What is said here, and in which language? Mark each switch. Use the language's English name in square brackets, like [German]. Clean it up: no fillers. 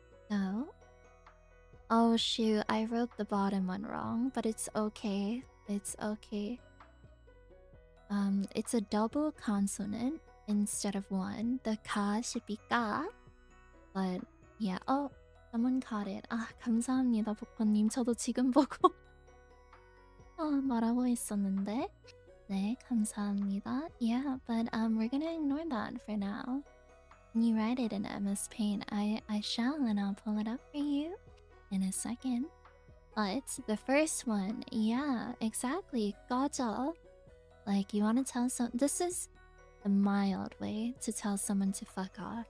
[English] So... Oh shoot, I wrote the bottom one wrong, but it's okay. It's okay. It's a double consonant instead of one. The ka should be ka. But yeah, oh, someone caught it. [Korean] 아, 감사합니다, 보코님. 저도 지금 보고 말하고 있었는데. 네, 감사합니다. [English] Yeah, but we're gonna ignore that for now. Can you write it in MS Paint? I shall, and I'll pull it up for you in a second. But the first one, yeah, exactly. [Korean] 꺼져. [English] Like, you want to tell this is a mild way to tell someone to fuck off.